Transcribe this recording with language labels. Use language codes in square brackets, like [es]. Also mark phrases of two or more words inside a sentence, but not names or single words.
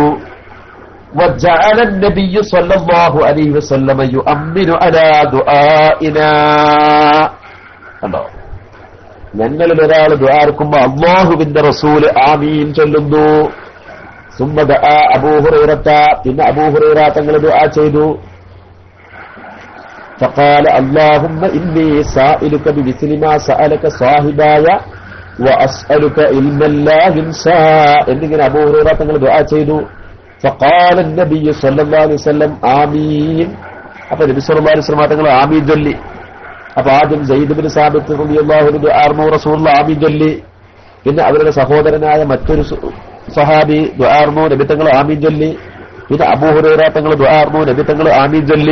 [ar] وجعل النبي صلى الله عليه وسلم يؤمن على دعائنا. [ml] കണ്ടോ, ഞങ്ങളിൽ ഒരാൾ ദുആർക്കുമ്പോൾ അല്ലാഹുവിന്റെ റസൂൽ ആമീൻ ചൊല്ലുന്നു. [ar] ثم دعا أبو هريرة, [ml] പിന്നെ അബൂ ഹുറൈറ തങ്ങൾ ദുആ ചെയ്തു. [ar] فقال اللهم إني سائلك بمثل ما سألك صاحباയ وأسألك علما لا ينسى [ml] എന്നിങ്ങനെ അബൂ ഹുറൈറ തങ്ങൾ ദുആ ചെയ്തു. [ar] فقال النبي صلى الله عليه وسلم آمين. [ml] അപ്പോൾ നബി [ar] صلى الله عليه وسلم [ml] തങ്ങൾ ആമീൻ ചൊല്ലി. അപ്പോൾ ആദ്യം സെയ്ദ് ഇബ്നു സാബിത്ത് [ar] رضي الله عنه [ml] ദുആർന്നു, റസൂലുള്ളാഹി ആമീൻ ചൊല്ലി. പിന്നെ അവരുടെ സഹോദരനായ മറ്റൊരു സഹാബി ദുആർന്നു, നബി തങ്ങൾ ആമീൻ ചൊല്ലി. പിന്നെ അബൂ ഹുറൈറ തങ്ങൾ ദുആർന്നു, നബി തങ്ങൾ ആമീൻ ചൊല്ലി.